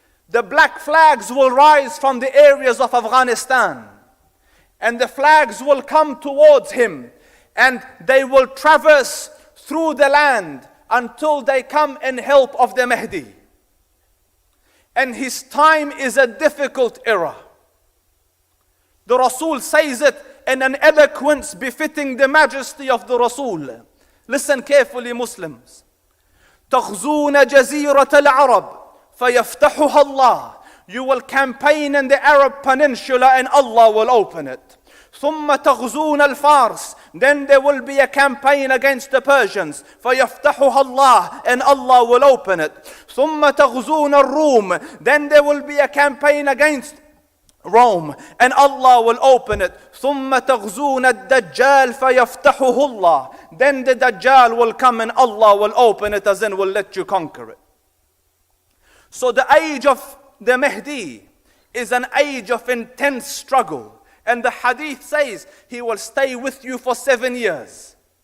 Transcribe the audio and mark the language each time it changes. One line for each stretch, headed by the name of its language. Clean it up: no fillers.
English: The black flags will rise from the areas of Afghanistan, and the flags will come towards him, and they will traverse through the land until they come in help of the Mahdi. And his time is a difficult era. The Rasul says it in an eloquence befitting the majesty of the Rasul. Listen carefully, Muslims.
Arabic: تغزون جزيرة العرب فيفتحها الله.
English: You will campaign in the Arab Peninsula and Allah will open it.
Arabic: ثم تغزون الفارس.
English: Then there will be a campaign against the Persians.
Arabic: فيفتحها الله,
English: and Allah will open it.
Arabic: ثم تغزون الروم.
English: Then there will be a campaign against Rome, and Allah will open it.
Arabic: ثم تغزون الدجال فيفتحه الله.
English: Then the Dajjal will come and Allah will open it, as in will let you conquer it. So the age of the Mahdi is an age of intense struggle. And the hadith says he will stay with you for 7 years.